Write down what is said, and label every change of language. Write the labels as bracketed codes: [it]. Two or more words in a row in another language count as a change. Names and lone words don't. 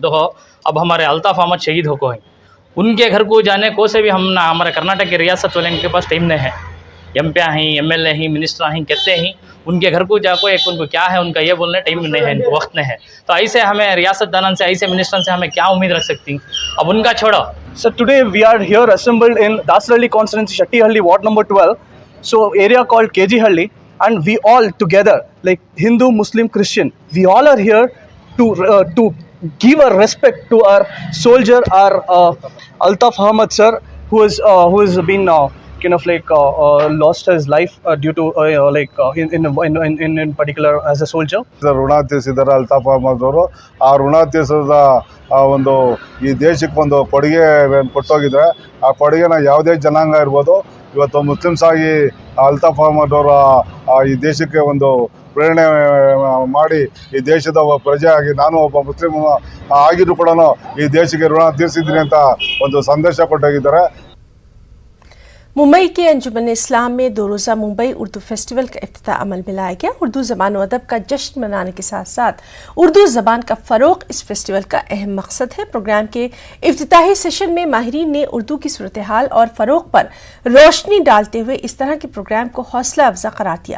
[ur] دیکھو اب ہمارے الطاف احمد شہید ہو کو ہیں، ان کے گھر کو جانے کو سے بھی ہم نا ہمارے کرناٹک کے ریاست والے کے پاس ٹائم نہیں ہے. MP ہیں، MLA ہیں، منسٹر ہیں، کہتے ہیں ان کے گھر کو جاکو ایک ان کو کیا ہے ان کا یہ بولنے ٹائم نہیں ہے، ان کو وقت نہیں ہے. تو ایسے ہمیں ریاست دانن سے، ایسے منسٹر سے ہمیں کیا امید رکھ سکتی. اب ان کا چھوڑو. [en] So today we are here assembled in Dasarhalli constituency, Shattihalli, ward number 12. So area called KG-Halli, and we all together, like Hindu, Muslim, Christian, we all are here to give a respect to our soldier, our Altaf Ahmad sir, who has been kind of like lost his life due to in particular as a soldier. [kn] ಋಣ ತೀರಿಸಿದ್ದಾರೆ ಅಲ್ತಾಫ್ ಅಹಮದ್ ಅವರು. ಆ ಋಣ ತೀರಿಸಿದ ಒಂದು ಈ ದೇಶಕ್ಕೆ ಒಂದು ಕೊಡುಗೆ ಕೊಟ್ಟೋಗಿದ್ದಾರೆ. ಆ ಕೊಡುಗೆನ ಯಾವುದೇ ಜನಾಂಗ ಇರ್ಬೋದು, ಇವತ್ತು ಮುಸ್ಲಿಮ್ಸ್ ಆಗಿ ಅಲ್ತಾಫ್ ಅಹಮದ್ ಅವರ ಈ ದೇಶಕ್ಕೆ ಒಂದು ಪ್ರೇರಣೆ ಮಾಡಿ ಈ ದೇಶದ ಒಬ್ಬ ಪ್ರಜೆ ಆಗಿ ನಾನು ಒಬ್ಬ ಮುಸ್ಲಿಂ ಆಗಿದ್ರು ಕೂಡ ಈ ದೇಶಕ್ಕೆ ಋಣ ತೀರಿಸಿದ್ದೀನಿ ಅಂತ ಒಂದು ಸಂದೇಶ ಕೊಟ್ಟೋಗಿದ್ದಾರೆ. [ur] ممبئی کے انجمن اسلام میں 2 روزہ ممبئی اردو فیسٹیول کا افتتاح عمل میں لایا گیا. اردو زبان اور ادب کا جشن منانے کے ساتھ ساتھ اردو زبان کا فروغ اس فیسٹیول کا اہم مقصد ہے. پروگرام کے افتتاحی سیشن میں ماہرین نے اردو کی صورت حال اور فروغ پر روشنی ڈالتے ہوئے اس طرح کے پروگرام کو حوصلہ افزا قرار دیا.